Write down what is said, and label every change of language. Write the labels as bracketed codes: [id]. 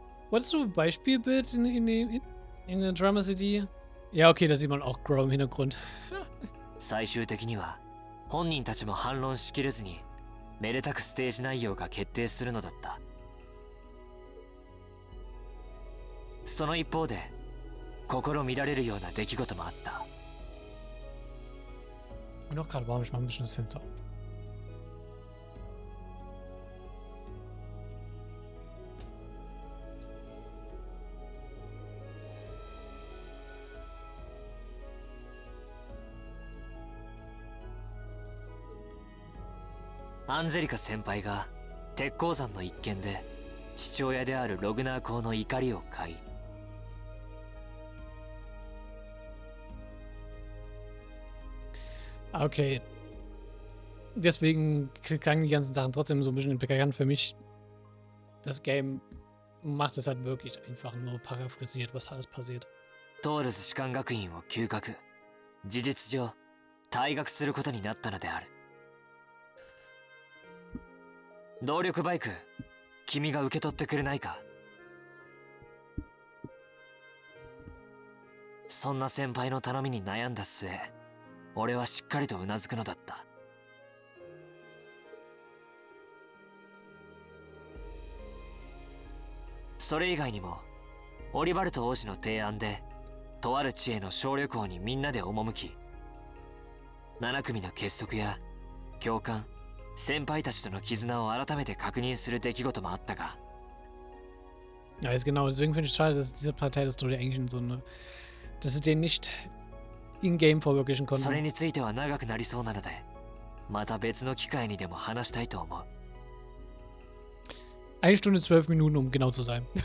[de] Wolltest du ein Beispielbild in der Drama City? Ja, okay, da sieht man auch Grow im Hintergrund. [ja] 最終的には本人たちも反論しきれずにめでたくステージ内容が決定するのだった。その一方で心乱れるような出来事もあった。 [de] Und auch gerade warm, ich mach ein bisschen das Fenster. [ja] アンゼリカ先輩が鉄鉱山の一件で父親であるログナー公の怒りを買い、 [de] Okay. Deswegen klangen die ganzen Sachen trotzdem so ein bisschen bekannt für mich. Das Game macht es halt wirklich einfach nur paraphrasiert, was alles passiert. [ja] トールズ士官学院を休学、事実上退学することになったのである。動力バイク、君が受け取ってくれないか。そんな先輩の頼みに悩んだ末、俺はしっかりとうなずくのだった。それ以外にもオリバルト王子の提案でとある地への小旅行にみんなで赴き、7組の結束や共感、先輩たちとの絆を改めて確認する出来事もあったが、 [de] Ja, ist genau. Deswegen finde ich es schade, dass diese Partei das Story eigentlich in so eine. Dass sie den nicht in-game verwirklichen [ja] それ [de] konnten. [ja] については長くなりそうなので、また別の機会にでも話したいと思う。 [de] 1 Stunde 12 Minuten, um genau zu sein.